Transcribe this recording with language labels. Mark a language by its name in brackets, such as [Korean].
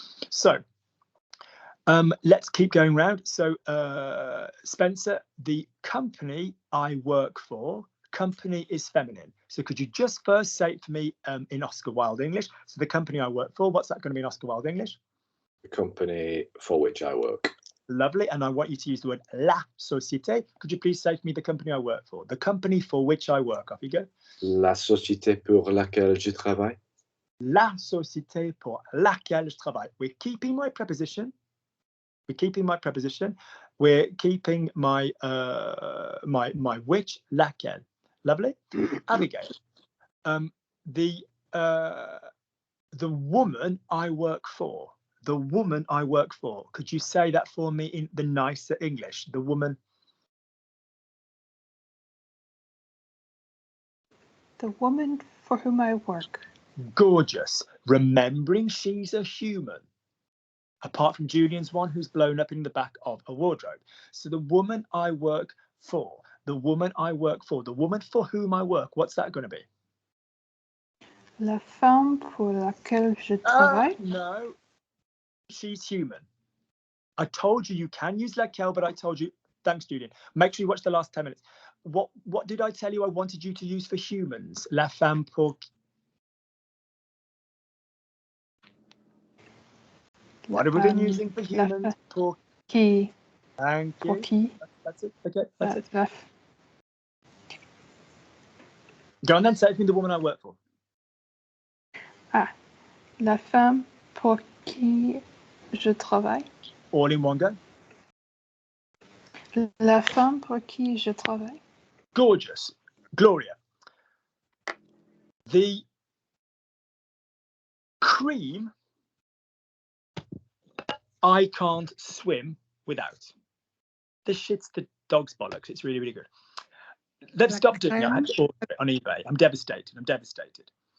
[English] So let's keep going round. So Spencer, the company I work for, company is feminine. So could you just first say it for me in Oscar Wilde English? So the company I work for, what's that going to be in Oscar Wilde English? The company for which I work. Lovely. And I want you to use the word la société. Could you please say for me the company I work for? The company for which I work. Off you go. [French] La société pour laquelle je travaille. La société pour laquelle je travaille. [English] We're keeping my preposition. We're keeping my preposition. We're keeping my my which, laquelle. Lovely. Abigail. The woman I work for. The woman I work for. Could you say that for me in the nicer English? The woman. The woman for whom I work. Gorgeous. Remembering she's a human. Apart from Julian's one who's blown up in the back of a wardrobe. So the woman I work for. The woman I work for. The woman for whom I work. What's that going to be? [French] La femme pour laquelle je travaille. [English] No. She's human. I told you can use laquelle, but I told you, thanks, Julian. Make sure you watch the last 10 minutes. What did I tell you I wanted you to use for humans? [French] La femme pour. [English] What have we been using for humans? [French] Pour Qui. [English] Thank you. [French] Pour qui. [English] That's it. Okay, that's it. [French] La, [English] Go on then, say it to the woman I work for. [French] la femme pour qui je travaille. [English] All in one go. [French] La femme pour qui je travaille. [English] Gorgeous. Gloria. The cream I can't swim without. This shit's the dog's bollocks. It's really, really good. Let's stop doing it. I had to order it on eBay. I'm devastated. I'm devastated.